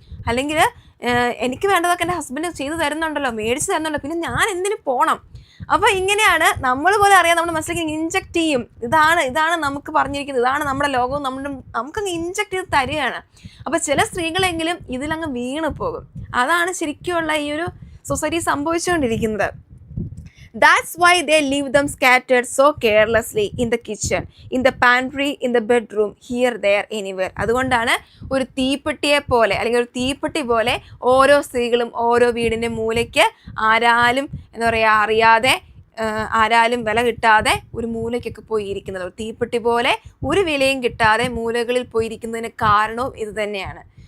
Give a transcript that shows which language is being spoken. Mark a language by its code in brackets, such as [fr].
[ml] അല്ലെങ്കിൽ എനിക്ക് വേണ്ടതൊക്കെ എൻ്റെ ഹസ്ബൻഡ് ചെയ്തു തരുന്നുണ്ടല്ലോ, മേടിച്ച് തരുന്നുണ്ടല്ലോ, പിന്നെ ഞാൻ എന്തിനു പോകണം. അപ്പോൾ ഇങ്ങനെയാണ് നമ്മൾ പോലെ അറിയാം, നമ്മുടെ മനസ്സിലേക്ക് ഇൻജക്റ്റ് ചെയ്യും. ഇതാണ് നമുക്ക് പറഞ്ഞിരിക്കുന്നത്, ഇതാണ് നമ്മുടെ ലോകവും, നമുക്കങ്ങ് ഇൻജക്റ്റ് ചെയ്ത് തരികയാണ്. അപ്പോൾ ചില സ്ത്രീകളെങ്കിലും ഇതിലങ്ങ് വീണ് പോകും. അതാണ് ശരിക്കുമുള്ള ഈ ഒരു സൊസൈറ്റി സംഭവിച്ചുകൊണ്ടിരിക്കുന്നത്. [en] That's why they leave them scattered so carelessly in the kitchen, in the pantry, in the bedroom, here, there, anywhere. [ml] അതുകൊണ്ടാണ് ഒരു തീപ്പെട്ടിയെ പോലെ അല്ലെങ്കിൽ ഒരു തീപ്പെട്ടി പോലെ ഓരോ സ്ത്രീകളും ഓരോ വീടിൻ്റെ മൂലയ്ക്ക് ആരാലും എന്താ പറയുക അറിയാതെ, ആരാലും വില കിട്ടാതെ ഒരു മൂലയ്ക്കൊക്കെ പോയിരിക്കുന്നത്. ഒരു തീപ്പെട്ടി പോലെ ഒരു വിലയും കിട്ടാതെ മൂലകളിൽ പോയിരിക്കുന്നതിന് കാരണവും ഇത് തന്നെയാണ്.